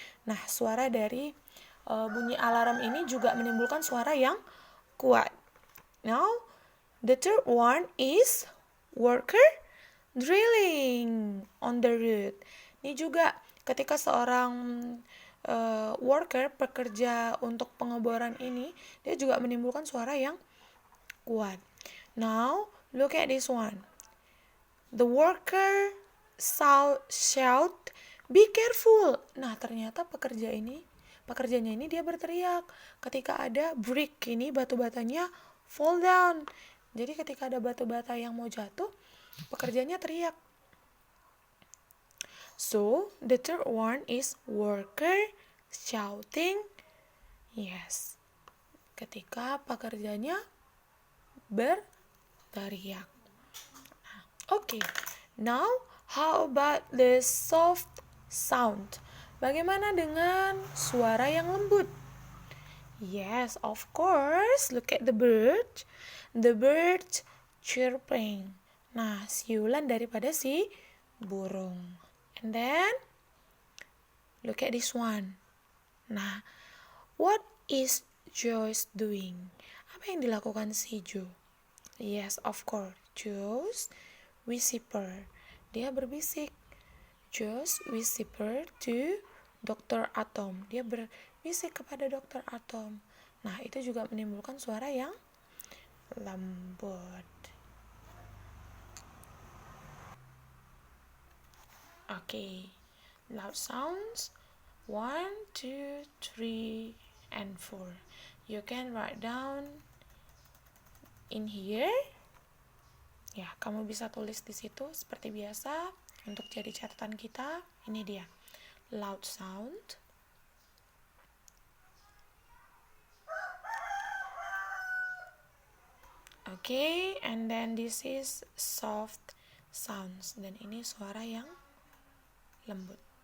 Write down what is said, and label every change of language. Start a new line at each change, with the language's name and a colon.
Indonesian: Nah, suara dari bunyi alarm ini juga menimbulkan suara yang kuat.
English: Now, the third one is worker drilling on the road.
Indonesian: Ini juga ketika seorang worker, pekerja untuk pengeboran ini, dia juga menimbulkan suara yang kuat.
English: Now, look at this one. The worker shout, be careful.
Indonesian: Nah, ternyata pekerjanya ini dia berteriak ketika ada brick, ini batu-batanya
English: fall down.
Indonesian: Jadi ketika ada batu-bata yang mau jatuh, pekerjanya teriak.
English: So, the third one is worker shouting. Yes.
Indonesian: Ketika pekerjanya berteriak. Okay.
English: Now, how about the soft sound?
Indonesian: Bagaimana dengan suara yang lembut?
English: Yes, of course. Look at the bird. The bird chirping.
Indonesian: Nah, siulan daripada si burung.
English: And then, look at this one. Nah, what is Joyce doing?
Indonesian: Apa yang dilakukan si Jo?
English: Yes, of course. Joyce whisper.
Indonesian: Dia berbisik.
English: Joyce whisper to Dr. Atom.
Indonesian: Dia berbisik kepada Dr. Atom. Nah, itu juga menimbulkan suara yang lembut.
English: Okay, loud sounds 1, 2, 3, and 4. You can write down in here.
Indonesian: Ya, kamu bisa tulis di situ seperti biasa untuk jadi catatan kita. Ini dia, loud sound.
English: Okay, and then this is soft sounds.
Indonesian: Dan ini suara yang lembut.